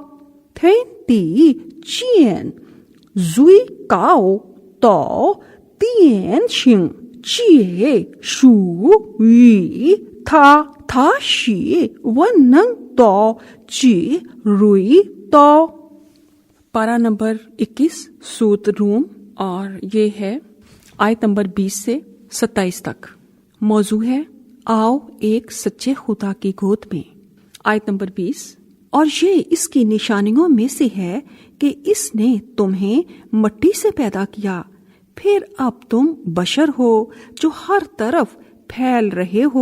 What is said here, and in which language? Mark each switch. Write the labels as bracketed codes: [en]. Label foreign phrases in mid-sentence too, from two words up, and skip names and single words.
[zh] 天地间最高的典型皆属于他，他是万能的智慧的。 [hi] पारा नंबर 21 सूत रूम, और ये है आयत नंबर 20 से 27 तक। मौजू है आओ एक सच्चे खुदा की गोद में। आयत नंबर 20, और ये इसकी निशानियों में से है कि इसने तुम्हें मिट्टी से पैदा किया, फिर अब तुम बशर हो जो हर तरफ फैल रहे हो।